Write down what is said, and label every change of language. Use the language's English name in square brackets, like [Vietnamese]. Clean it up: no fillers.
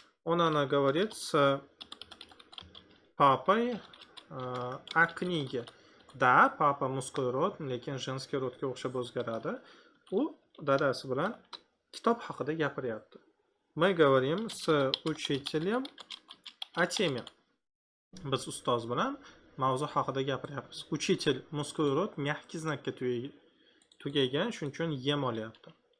[Russian] Она говорит с папой о книге. [Uzbek] Da, papa muzko'y rod, lekin женский rodga o'xshab o'zgaradi. U dadasi bilan kitob haqida gapiryapti. [Russian] Мы говорим с учителем о теме. [Uzbek] Biz ustoz bilan mavzu haqida gapiryapmiz. Uchitel мужской род мягкий знакка tugagan, shuning uchun yem olyapti.